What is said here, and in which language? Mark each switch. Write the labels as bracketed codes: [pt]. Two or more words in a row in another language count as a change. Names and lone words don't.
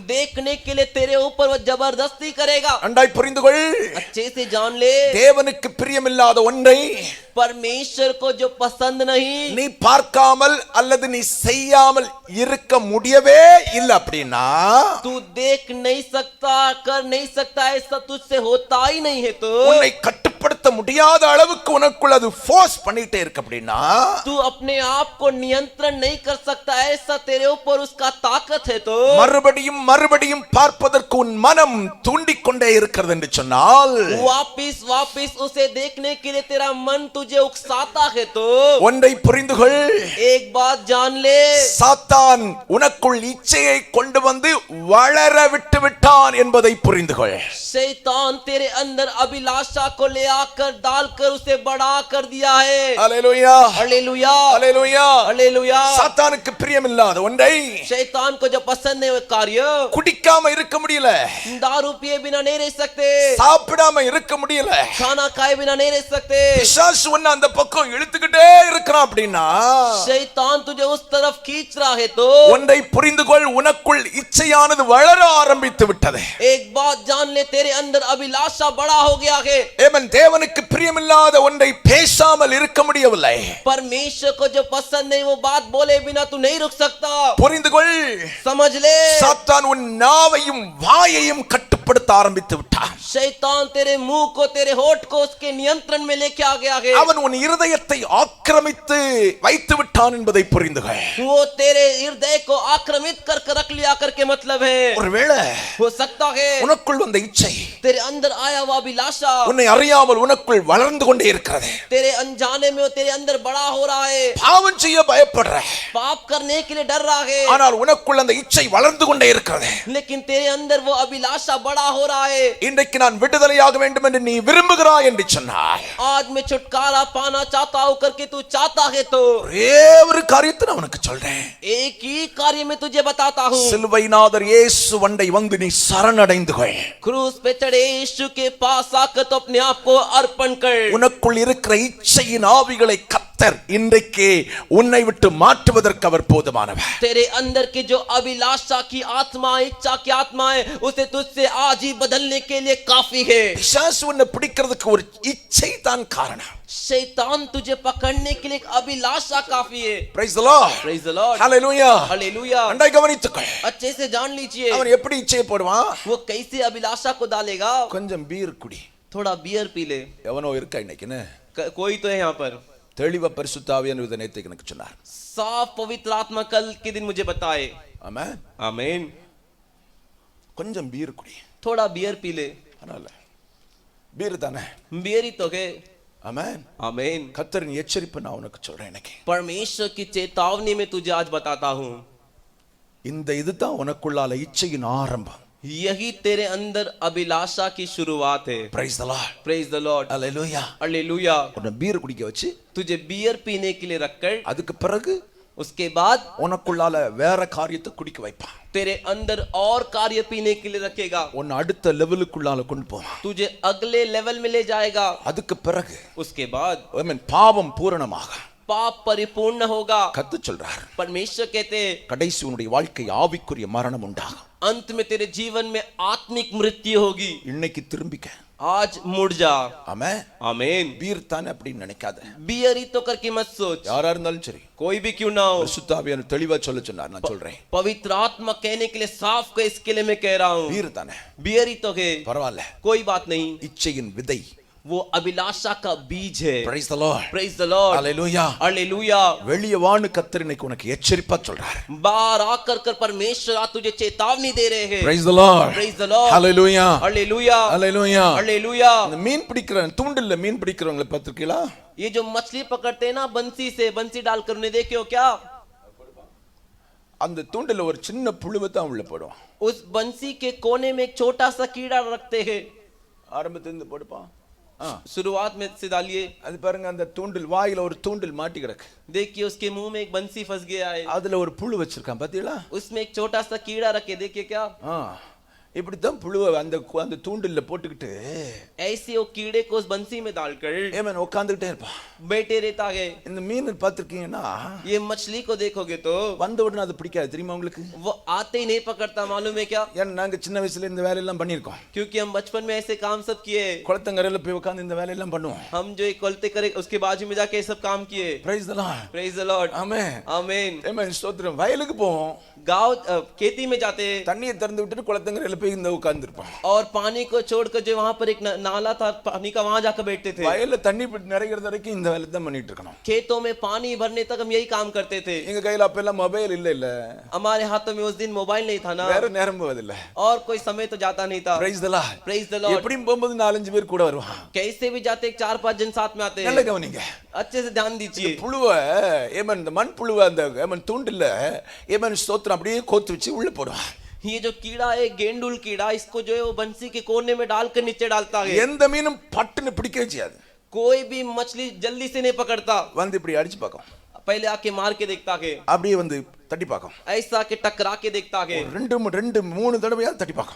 [hi] देखने के लिए तेरे ऊपर वो जबरदस्ती करेगा. [ta] அண்டாய் புரிந்து கொள். [hi] अच्छे से जान ले, [ta] தேவனுக்கு பிரியமில்லாத ஒன்றை [hi] परमेश्वर को जो पसंद नहीं, [ta] நீ பார்க்காமல் அல்லது நீ செய்யாமல் இருக்க முடியவே இல்லை அப்படின்னா [hi] तू देख नहीं सकता, कर नहीं सकता, ऐसा तुझसे होता ही नहीं है. तो [ta] உன்னை கட்டுப்படுத்த முடியாத அளவுக்கு உனக்குள்ள அது ஃபோர்ஸ் பண்ணிட்டே இருக்கு அப்படின்னா [hi] तू अपने आप को नियंत्रण नहीं कर सकता, ऐसा तेरे ऊपर उसका ताकत है. तो [ta] மறுபடியும் மறுபடியும் பார்ப்பதற்கு உன் மனம் தூண்டிக் கொண்டே இருக்கிறது என்று சொன்னால் [hi] वापिस वापिस उसे देखने के लिए तेरा मन तुझे उकसाता है. तो [ta] ஒன்றை புரிந்து கொள். [hi] एक बात जान ले, [ta] சாத்தான் உனக்குள் இச்சையை கொண்டு வந்து வளர விட்டு விட்டான் என்பதை புரிந்து கொள். [hi] शैतान तेरे अंदर अभिलाषा को ले आकर डालकर उसे बड़ा कर दिया है. [ta] அல்லேலூயா. [hi] हालेलुया. [ta] அல்லேலூயா. [hi] हालेलुया. [ta] சாத்தானுக்கு பிரியமில்லாத ஒன்றை [hi] शैतान को जो पसंद है वो कार्य, [ta] குடிக்காம இருக்க முடியல, [hi] दारू पिए बिना नहीं रह सकते, [ta] சாப்பிடாம இருக்க முடியல, [hi] खाना खाए बिना नहीं रह सकते. [ta] பிசாசு உன்னை அந்த பக்கம் இழுத்துக்கிட்டே இருக்கிறான் அப்படின்னா [hi] शैतान तुझे उस तरफ खींच रहा है. तो [ta] ஒன்றை புரிந்து கொள், உனக்குள் இச்சையானது வளர ஆரம்பித்து விட்டது. [hi] एक बात जान ले, तेरे अंदर अभिलाषा बड़ा हो गया है. [ta] ஏமன் தேவனுக்கு பிரியமில்லாத ஒன்றை பேசாமல் இருக்க முடியவில்லை. [hi] परमेश्वर को जो पसंद नहीं वो बात बोले बिना तू नहीं रुक सकता. [ta] புரிந்து கொள். [hi] समझ ले, [ta] சாத்தான் உன் நாவையும் வாயையும் கட்டுப்படுத்த ஆரம்பித்து விட்டான். [hi] शैतान तेरे मुंह को, तेरे होठ को उसके नियंत्रण में लेके आ गया है. [ta] அவன் உன் இருதயத்தை ஆக்கிரமித்து வைத்து விட்டான் என்பதை புரிந்து கொள். [hi] वो तेरे हृदय को आक्रमित कर रख लिया करके मतलब है. [ta] ஒருவேளை [hi] हो सकता है [ta] உனக்குள் வந்த இச்சை [hi] तेरे अंदर आया हुआ अभिलाषा [ta] உன்னை அறியாமல் உனக்குள் வளர்ந்து கொண்டே இருக்கிறது. [hi] तेरे अनजाने में वो तेरे अंदर बड़ा हो रहा है. [ta] பாவம் செய்ய பயப்படுற, [hi] पाप करने के लिए डर रहा है, [ta] ஆனால் உனக்குள் அந்த இச்சை வளர்ந்து கொண்டே இருக்கிறது. [hi] लेकिन तेरे अंदर वो अभिलाषा बड़ा हो रहा है. [ta] இன்றைக்கு நான் விடுதலையாக வேண்டும் என்று நீ விரும்புகிறாய் என்று சொன்னாய். [hi] आज मैं छुटकारा पाना चाहता हूं करके तू चाहता है. तो [ta] ஒரே ஒரு காரியத்தை நான் உனக்கு சொல்றேன். [hi] एक ही कार्य में तुझे बताता हूं. [ta] சிலுவைநாதர் இயேசு வண்டை வந்து நீ சரணடைந்து கொள். [hi] क्रूस पे चढ़े यीशु के पास आकर तो अपने आप को अर्पण कर. [ta] உனக்குள் இருக்கிற இச்சையின் ஆவிகளை கர்த்தர் இன்றைக்கு உன்னை விட்டு மாற்றுவதற்கு அவர் போதுமானவர். [hi] तेरे अंदर की जो अभिलाषा की आत्मा, इच्छा की आत्मा है, उसे तुझसे आज ही बदलने के लिए काफी है. [ta] பிசாசு உன்னை பிடிக்கிறதுக்கு ஒரு இச்சை தான் காரணம். [hi] शैतान तुझे पकड़ने के लिए एक अभिलाषा काफी है. [en] Praise the Lord. Praise the Lord. Hallelujah. [hi] हालेलुया. [ta] அண்டை கவனித்துக்கொள். [hi] अच्छे से जान लीजिए [ta] அவன் எப்படி இச்சையை போடுவான்? [hi] वो कैसे अभिलाषा को डालेगा. [ta] கொஞ்சம் பீர் குடி. [hi] थोड़ा बियर पी ले. [ta] எவனோ இருக்கா இன்னைக்குன்னு [hi] कोई तो है यहाँ पर. [ta] தெளிவா பரிசுத்த ஆவியானவர் நேத்து எனக்கு சொன்னார். [hi] साफ पवित्र आत्मा कल के दिन मुझे बताए. [ta] ஆமென். [hi] आमीन. [ta] கொஞ்சம் பீர் குடி. [hi] थोड़ा बियर पी ले. [ta] பரவாயில்ல, பீர் தானே. [hi] बियर ही तो है. [ta] ஆமென். [hi] आमीन. [ta] கர்த்தரின் எச்சரிப்பு நான் உனக்கு சொல்றேன் இன்னைக்கு. [hi] परमेश्वर की चेतावनी में तुझे आज बताता हूँ. [ta] இந்த இதுதான் உனக்குள்ளால இச்சையின் ஆரம்பம். [hi] यही तेरे अंदर अभिलाषा की शुरुआत है. [en] Praise the Lord. Praise the Lord. Hallelujah. [hi] हालेलुया. [ta] உன்னை பீர் குடிக்க வச்சு [hi] तुझे बियर पीने के लिए रखकर [ta] அதுக்கு பிறகு [hi] उसके बाद [ta] உனக்குள்ளால வேற காரியத்தை குடிக்க வைப்பான். [hi] तेरे अंदर और कार्य पीने के लिए रखेगा. [ta] உன்னை அடுத்த லெவலுக்குள்ளால கொண்டு போவான். [hi] तुझे अगले लेवल में ले जाएगा. [ta] அதுக்கு பிறகு [hi] उसके बाद [ta] ஆமென் பாவம் பூரணமாக [hi] पाप परिपूर्ण होगा. [ta] கர்த்தர் சொல்றார். [hi] परमेश्वर कहते [ta] கடைசி உன்னுடைய வாழ்க்கை ஆவிக்குரிய மரணம் உண்டாகும். [hi] अंत में तेरे जीवन में आत्मिक मृत्यु होगी. [ta] இன்னைக்கு திரும்பிக்க. [hi] आज मुड़ जा. [ta] ஆமென். [hi] आमीन. [ta] பீர் தானே அப்படின்னு நினைக்காத. [hi] बियर ही तो करके मत सोच. [ta] யாரா இருந்தாலும் சரி, [hi] कोई भी क्यों ना हो. [ta] பரிசுத்த ஆவியானவர் தெளிவா சொல்ல சொன்னார். நான் சொல்றேன், [hi] पवित्र आत्मा कहने के लिए साफ को इसके लिए मैं कह रहा हूँ. [ta] பீர் தானே [hi] बियर ही तो है, [ta] பரவாயில்ல. [hi] कोई बात नहीं. [ta] இச்சையின் விதை. [hi] वो अभिलाषा का बीज है. [en] Praise the Lord. Praise the Lord. Hallelujah. [hi] हालेलुया. [ta] வெளியே வான்னு கர்த்தர் இன்னைக்கு உனக்கு எச்சரிப்பா சொல்றார். [hi] बाहर आकर कर परमेश्वर आज तुझे चेतावनी दे रहे हैं. [en] Praise the Lord. Praise the Lord. Hallelujah. [hi] हालेलुया. [en] Hallelujah. [hi] हालेलुया. [ta] இந்த மீன் பிடிக்கிற தூண்டில்ல மீன் பிடிக்கிறவங்களை பார்த்திருக்கீங்களா? [hi] ये जो मछली पकड़ते हैं ना बंसी से, बंसी डालकर उन्हें देखे हो क्या? [ta] அந்த தூண்டில்ல ஒரு சின்ன புழுவை தான் உள்ள போடுவான். [hi] उस बंसी के कोने में एक छोटा सा कीड़ा रखते हैं. [ta] ஆரம்பத்துல இருந்து போடுப்பான். [hi] शुरुआत में से डालिए। [ta] அது பாருங்க, அந்த தூண்டில் வாயில ஒரு தூண்டில் மாட்டி கிடக்கு. [hi] देखिए उसके मुंह में एक बंसी फंस गया है, [ta] அதுல ஒரு புழு வச்சிருக்கான் பாத்தீங்களா? [hi] उसमें एक छोटा सा कीड़ा रखे, देखिए क्या [ta] இப்படித்தான் புழுவை அந்த தூண்டில்ல போட்டுக்கிட்டு [hi] ऐसे वो कीड़े को उस बंसी में डालकर [ta] ஏமன் உட்கார்ந்துட்டே இருப்பான். [hi] बैठे रहता है। [ta] இந்த மீன் பார்த்திருக்கீங்கன்னா [hi] ये मछली को देखोगे तो [ta] வந்த உடனே அது பிடிக்காது தெரியுமா உங்களுக்கு? [hi] वो आते ही नहीं पकड़ता, मालूम है क्या? [ta] ஏன்னா நாங்க சின்ன வயசுல இந்த வேலையெல்லாம் பண்ணியிருக்கோம். [hi] क्योंकि हम बचपन में ऐसे काम सब किए, [ta] குளத்தங்கரையில போய் உட்கார்ந்து இந்த வேலையெல்லாம் பண்ணுவோம். [hi] हम जो एक कोलते करे उसके बाजू में जाके सब काम किए। [en] Praise the Lord, Praise the Lord, [ta] ஆமென், [hi] आमीन। [ta] ஆமென், ஸ்தோத்திரம். வயலுக்கு போவோம், [hi] गांव खेती में जाते [ta] தண்ணியை திறந்து விட்டுட்டு குளத்தங்கரையில போய் இந்த உட்கார்ந்துருப்போம். [hi] और पानी को छोड़कर जो वहां पर एक नाला था पानी का, वहां जाकर बैठते थे। [ta] வயல்ல தண்ணி நிறைகிற வரைக்கும் இந்த வேலை தான் பண்ணிட்டு இருக்கணும். [hi] खेतों में पानी भरने तक हम यही काम करते थे। [ta] எங்க கையில அப்ப எல்லாம் மொபைல் இல்ல, [hi] हमारे हाथों में उस दिन मोबाइल नहीं था ना, [ta] வேற நேரம் போவதில்ல. [hi] और कोई समय तो जाता नहीं था। [en] Praise the Lord, Praise the Lord. [ta] எப்படியும் போகும்போது 4-5 பேர் கூட வருவான். [hi] कैसे भी जाते 4-5 जन साथ में आते [ta] நல்ல [hi] हैं। [ta] கவனிங்க, [hi] अच्छे से ध्यान दीजिए। [ta] புழுவை ஏமன் இந்த மண் புழுவை அந்த ஏமன் தூண்டில்ல ஏமன் ஸ்தோத்திரம் அப்படியே கோத்து வச்சு உள்ள போடுவான். [hi] ये जो कीड़ा है गेंडुल कीड़ा, इसको जो है वो बंसी के कोने में डालकर नीचे डालता है। [ta] எந்த மீனும் பட்டுன்னு பிடிக்கவே செய்யாது. [hi] कोई भी मछली जल्दी से नहीं पकड़ता, [ta] வந்து இப்படி அடிச்சு பார்க்கும், [hi] पहले आके मार के देखता है, [ta] அப்படியே வந்து தட்டி பார்க்கும், [hi] ऐसा के टकरा के देखता है, [ta] 2-3 தடவையா தட்டி பார்க்கும்.